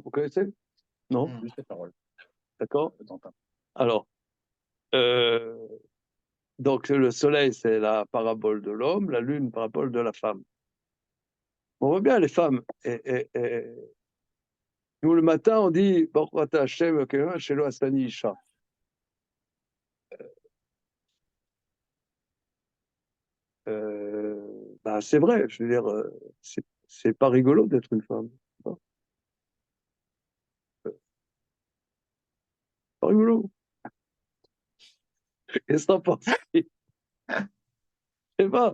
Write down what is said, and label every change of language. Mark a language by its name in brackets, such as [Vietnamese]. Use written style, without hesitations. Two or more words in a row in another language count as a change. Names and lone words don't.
[French] Vous connaissez? Non? Juste les paroles. D'accord? De temps en temps. Alors, donc le soleil, c'est la parabole de l'homme, la lune, parabole de la femme. On voit bien les femmes. Nous, le matin, on dit [Hebrew] ברוך אתה השם אלוקינו שלא עשני אשה. [French] Ben, c'est vrai, je veux dire, c'est pas rigolo d'être une femme. Pas rigolo. Qu'est-ce que t'en penses? Je sais pas.